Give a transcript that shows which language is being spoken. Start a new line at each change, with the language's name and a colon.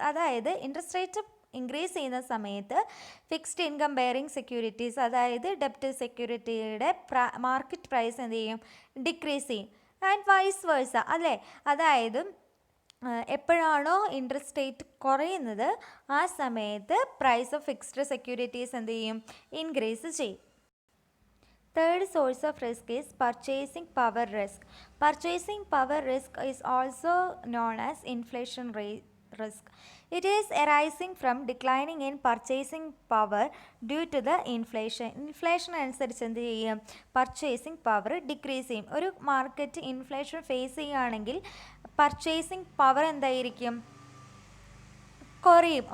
Malayalam: അതായത് interest rate increase ചെയ്യുന്ന സമയത്ത് ഫിക്സ്ഡ് ഇൻകം ബെയറിംഗ് സെക്യൂരിറ്റീസ്, അതായത് ഡെപ്റ്റ് സെക്യൂരിറ്റിയുടെ മാർക്കറ്റ് പ്രൈസ് എന്ത് ചെയ്യും, ഡിക്രീസ് ചെയ്യും.
English: and vice versa,
Malayalam: അല്ലേ? അതായത് എപ്പോഴാണോ ഇൻട്രസ്റ്റ് റേറ്റ് കുറയുന്നത് ആ സമയത്ത് പ്രൈസ് ഓഫ് ഫിക്സ്ഡ് സെക്യൂരിറ്റീസ് എന്ത് ചെയ്യും, ഇൻക്രീസ് ചെയ്യും.
English: Third source of risk is purchasing power risk. Purchasing power risk is also known as inflation risk. It is arising from declining in purchasing power due to the inflation.
Malayalam: Inflation അനുസരിച്ച് എന്ത് ചെയ്യും, purchasing power decrease ചെയ്യും. ഒരു market inflation face ചെയ്യുകയാണെങ്കിൽ purchasing power എന്തായിരിക്കും, കുറയും.